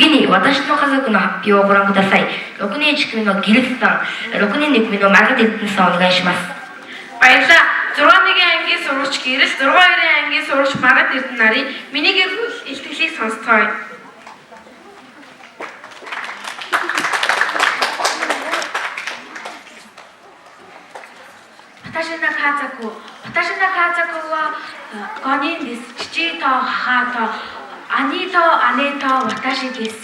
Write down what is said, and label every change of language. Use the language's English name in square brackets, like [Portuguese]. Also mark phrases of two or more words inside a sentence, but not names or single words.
[Japanese] 私の家族の発表をご覧ください。6年1組のギルスさん、6年2組のマルティンさんお願いします。 [Mongolian] Баярлалаа. 6-1 ангийн сурагч Гэрс, 6-2 ангийн сурагч Маргад Эрдэнэ нарын миний гэр бүл илтгэлийг сонсцгоё. [Japanese] 私の家族は5人です。父と母と兄と姉と私です。